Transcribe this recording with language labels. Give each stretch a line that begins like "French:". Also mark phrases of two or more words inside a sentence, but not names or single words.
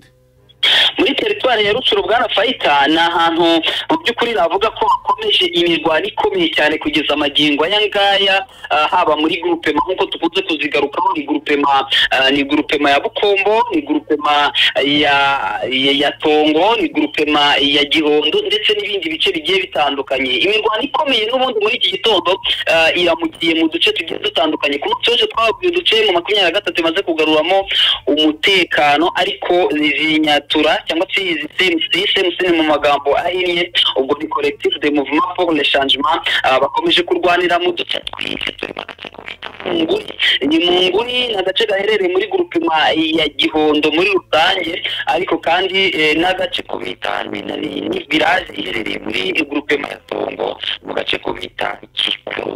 Kinyarwanda: Muri teritwari ya Rucuro bwana Fayita ni ahantu mu by'ukuri navuga ko hakomeje imirwano ikomeye cyane kugeza amagingo aya ngaya, haba muri groupement nk'uko tukunze kuzigarukaho ni groupement ya Bukombo, ni groupement ya Tongo, ni groupement ya Gihondo ndetse n'ibindi bice bigiye bitandukanye. Imirwano ikomeye n'ubundi muri iki gitondo iramugiye mu duce tugiye dutandukanye. Ku munsi w'ejo twabwiye uduce mu 23 maze kugaruramo umutekano ariko zinyatura cyangwa se izi CMC mu magambo ahiye ubwo ni
French: collectif de mouvement pour le changement
Kinyarwanda: bakomeje kurwanira mu duce ni Munguri n'agace gaherereye muri groupement ya Gihondo muri rusange ariko kandi n'agace ko bita ni village iherereye muri groupement ya Tongo mu gace ko bita Kikuru.